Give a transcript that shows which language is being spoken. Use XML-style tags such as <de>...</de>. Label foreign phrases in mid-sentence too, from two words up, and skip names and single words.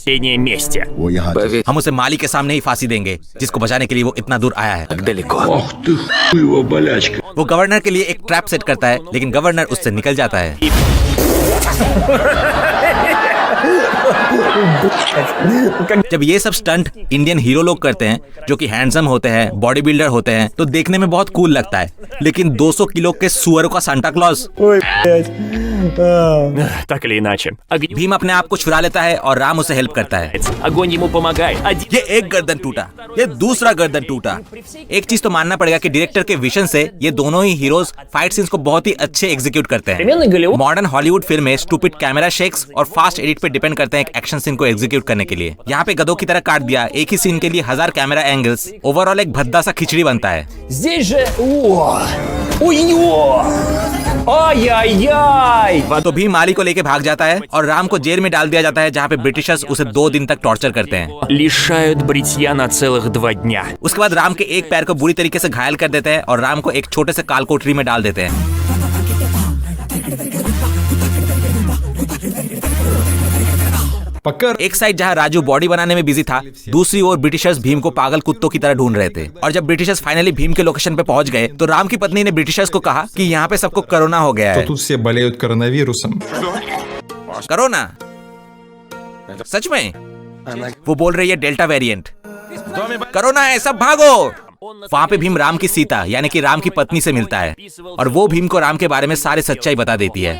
<ru>последнее мести. Поверь,</ru> <hi>हम उसे माली के सामने ही फांसी देंगे जिसको बचाने के लिए वो इतना दूर आया है।</hi> <ru>так далеко.</ru> <hi>वो गवर्नर के लिए एक ट्रैप सेट करता है, लेकिन गवर्नर उससे निकल जाता है। जब ये सब</hi> <en>stunt Indian hero</en> <hi>लोग करते हैं जो कि हैंडसम होते हैं,</hi> <en>body builder</en> <hi>होते हैं, तो देखने में बहुत कूल लगता है, लेकिन 200 किलो के सुअरों का सांता क्लॉज।</hi> <ru>Так или иначе.</ru> <hi>भीम अपने आप को छुड़ा लेता है और राम उसे हेल्प करता है।</hi> <ru>Огонь ему помогает.</ru> <hi>ये एक गर्दन टूटा, ये दूसरा गर्दन टूटा। एक चीज तो मानना पड़ेगा कि डायरेक्टर के विजन से ये दोनों ही हीरोज</hi> <en>fight scenes</en> <hi>को बहुत ही अच्छे एग्जीक्यूट करते हैं।</hi> <en>modern Hollywood film</en> <hi>में</hi> <en>stupid camera shakes</en> <hi>और</hi> <en>fast edit</en> <hi>पे डिपेंड करते हैं एक</hi> <en>action scene</en> <hi>को एग्जीक्यूट करने के लिए। यहाँ पे गधों की तरह काट दिया, एक ही सीन के लिए 1000</hi> <en>camera angles,</en> <hi>ओवरऑल एक भद्दा सा खिचड़ी बनता है।</hi> <ru>Здесь же... Ай-яй-яй!</ru> <hi>तो भीम माली को लेके भाग जाता है और राम को जेल में डाल दिया जाता है, जहाँ पे ब्रिटिशर्स उसे 2 दिन तक टॉर्चर करते हैं।</hi> <ru>Лишают бритья на целых 2 дня.</ru> <hi>उसके बाद राम के एक पैर को बुरी तरीके से घायल कर देते हैं और राम को एक छोटे से काल कोठरी में डाल देते हैं। एक साइड जहां राजू बॉडी बनाने में बिजी था, दूसरी ओर ब्रिटिशर्स भीम को पागल कुत्तों की तरह ढूंढ रहे थे। और जब</hi> <en>Britishers finally</en> <hi>भीम के लोकेशन पे पहुंच गए तो राम की पत्नी ने ब्रिटिशर्स को कहा कि यहाँ पे सबको कोरोना हो गया है।</hi> <ru>Тут все болеют कोरोनाвирусом.</ru> <hi>कोरोना? सच में? वो बोल रही है</hi> <en>Delta variant.</en> <hi>कोरोना है, सब भागो। वहाँ पे भीम राम की सीता यानी कि राम की पत्नी से मिलता है और वो भीम को राम के बारे में सारी सच्चाई बता देती है।</hi>